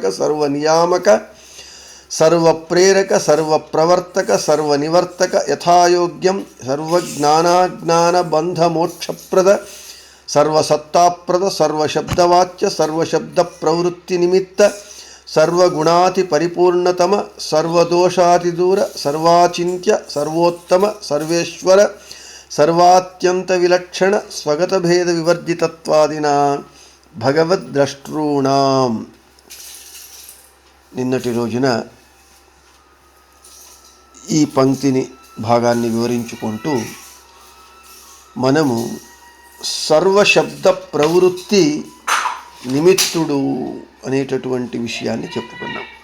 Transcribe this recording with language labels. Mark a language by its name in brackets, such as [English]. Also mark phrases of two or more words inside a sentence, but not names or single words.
[Sanskrit] सर्वनियामक सर्वप्रेरक सर्वप्रवर्तक सर्वनिवर्तक यथायोग्यं सर्वज्ञानाज्ञान बंध मोक्षप्रद सर्वसत्ताप्रद सर्वशब्दवाच्य सर्वशब्द प्रवृत्ति निमित्त सर्वगुणाति परिपूर्णतम सर्वदोषातिदूर सर्वाचिन्त्य सर्वोत्तम सर्वेश्वर सर्वात्यंत विलक्षण स्वगत भेद विवर्जितत्वादिना भगवद्द्रष्टॄणां। [Telugu] నిన్నటి రోజున ఈ పంక్తిని భాగాన్ని వివరించుకుంటూ మనము సర్వశబ్ద ప్రవృత్తి నిమిత్తుడు అనేటటువంటి విషయాన్ని చెప్పుకున్నాం.